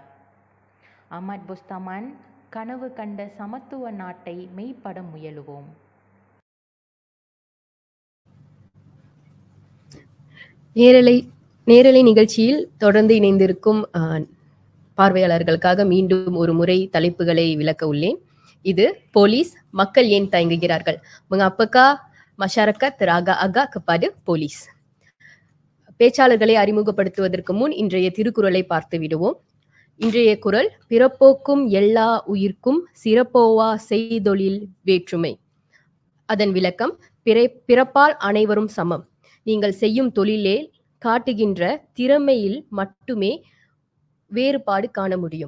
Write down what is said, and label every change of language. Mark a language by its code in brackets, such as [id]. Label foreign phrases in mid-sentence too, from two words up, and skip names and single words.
[ta] அஹ்மத் போஸ்தமான் கனவு கண்ட சமத்துவ நாட்டை மெய்ப்பட முயலுவோம். நேரலை நிகழ்ச்சியில் தொடர்ந்து இணைந்திருக்கும் பார்வையாளர்களுக்காக மீண்டும் ஒரு முறை தலைப்புகளை விளக்க உள்ளேன். இது போலீஸ், மக்கள் ஏன் தயங்குகிறார்கள்? [ms] Mengapakah masyarakat teragak-agak kepada polis? [ta] பேச்சாளர்களை அறிமுகப்படுத்துவதற்கு முன் இன்றைய திருக்குறளை பார்த்து விடுவோம். இன்றைய குறள், பிறப்போக்கும் எல்லா உயிர்க்கும் சிறப்போவா செய்தொழில் வேற்றுமை. அதன் விளக்கம், பிறப்பால் அனைவரும் சமம். நீங்கள் செய்யும் தொழிலில் காட்டுகின்ற திறமையில் மட்டுமே வேறுபாடு காண முடியும்.